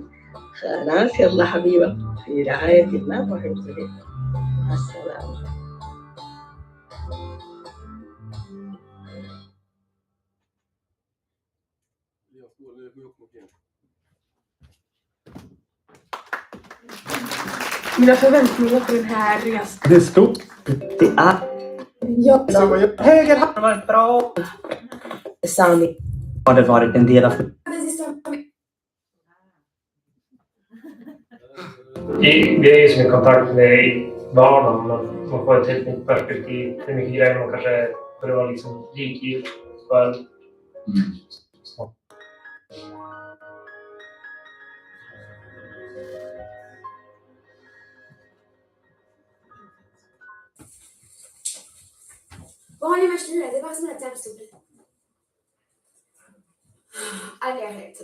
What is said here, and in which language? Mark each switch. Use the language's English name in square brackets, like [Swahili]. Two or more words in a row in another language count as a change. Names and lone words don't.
[Arabic] خلاص يلا حبيبة في رعاية الله وحفظه. مع السلامة. [Swedish] Mina förväntningar på den här resan. Det är stort. Ja. Höger hand var bra. Sami har det varit en del av... Vi är ju som i kontakt med barnen. Man får ett helt nytt perspektiv. Det är mycket grejer man kanske borde vara liksom likgiltig för. [French] Bon, allez, ma chérie, débarrasse de la table, s'il te plaît. Allez, arrête.